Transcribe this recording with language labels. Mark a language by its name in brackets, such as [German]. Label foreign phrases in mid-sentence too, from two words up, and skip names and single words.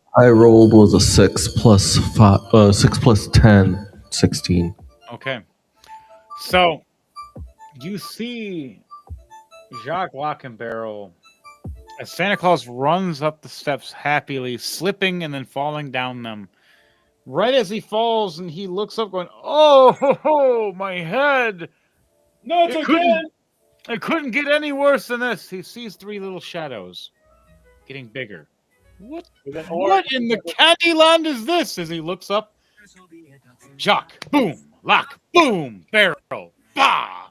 [English] I rolled was a 6 plus 5, 6 plus 10, 16. Okay. So you see Jacques Lockenbarrel as Santa Claus runs up the steps happily, slipping and then falling down them. Right as he falls, and he looks up, going, "Oh, ho, ho, my head! Not again! It couldn't get any worse than this." He sees three little shadows getting bigger. What in the Candyland is this? As he looks up, Jock, boom, lock, boom, barrel, bah!